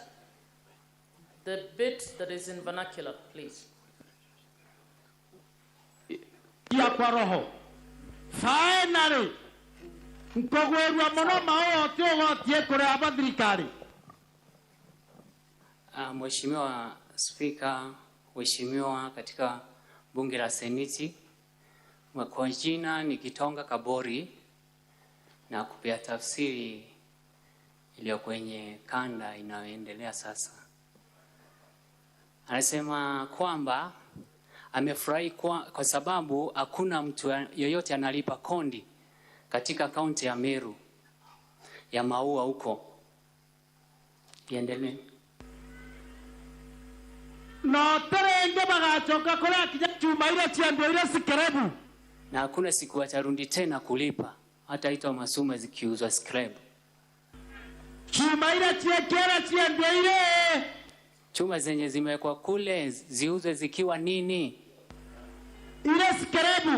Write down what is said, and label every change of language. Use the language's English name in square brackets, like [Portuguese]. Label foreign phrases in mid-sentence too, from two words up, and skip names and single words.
[English] The bit that is in vernacular, please. [Swahili] Ya kwa roho. [Meru] Finally, nkogwerwa muno maote ogotie kure abathirikari. [Swahili] Mheshimiwa Spika, Mheshimiwa katika bunge la Seneti, kwa jina ni Kitonga Kabori na kupea tafsiri iliyo kwenye kanda inayoendelea sasa. Anasema kwamba amefurahi kwa sababu hakuna mtu yoyote analipa kondi katika kaunti ya Meru ya Maua huko. Iendelee. [Meru] No terenge bagachoka kura kinya chuma ile chiando ile sikerebu. [Swahili] Na hakuna siku watarundi tena kulipa hata ito masuma zikiuzwa scrap. [Meru] Chuma ile chiekera chiando ile. [Swahili] Chuma zenye zimewekwa kule ziuzwe zikiwa nini? Ile skerebu.